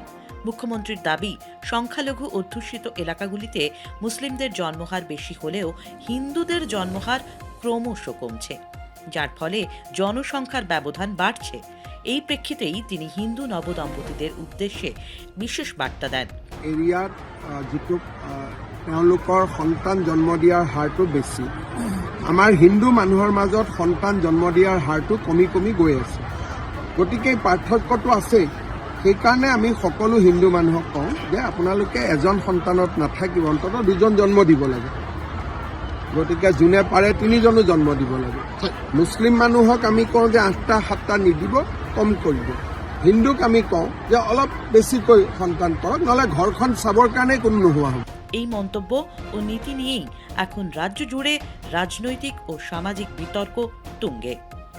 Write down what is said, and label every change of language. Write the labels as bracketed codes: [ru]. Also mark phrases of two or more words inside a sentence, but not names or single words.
[bn] মুখ্যমন্ত্রীর দাবি, সংখ্যালঘু অধ্যুষিত এলাকাগুলিতে মুসলিমদের জন্মহার বেশি হলেও হিন্দুদের জন্মহার ক্রমশ কমছে, যার ফলে জনসংখ্যার ব্যবধান বাড়ছে। এই প্রেক্ষিতেই তিনি হিন্দু নবদম্পতিদের উদ্দেশ্যে বিশেষ বার্তা দেন। [as] এৰিয়াত যিটো তেওঁলোকৰ সন্তান জন্ম দিয়াৰ হাৰটো বেছি, আমাৰ হিন্দু মানুহৰ মাজত সন্তান জন্ম দিয়াৰ হাৰটো কমি কমি গৈ আছে। গতিকে পাৰ্থক্যটো আছে। সেইকাৰণে আমি সকলো হিন্দু মানুহক কওঁ যে আপোনালোকে এজন সন্তানত নাথাকিব, অন্ততঃ দুজন জন্ম দিব লাগে। গতিকে যোনে পাৰে তিনিজনো জন্ম দিব লাগে। মুছলিম মানুহক আমি কওঁ যে 8টা 7টা নিদিব, কম কৰিব। হিন্দুক আমি কওঁ যে অলপ বেছিকৈ সন্তান কৰক, নহ'লে ঘৰখন চাবৰ কাৰণে কোনো নোহোৱা হ'ব। [bn] এই মন্তব্য ও নীতি নিয়েই এখন রাজ্য জুড়ে রাজনৈতিক ও সামাজিক বিতর্ক তুঙ্গে।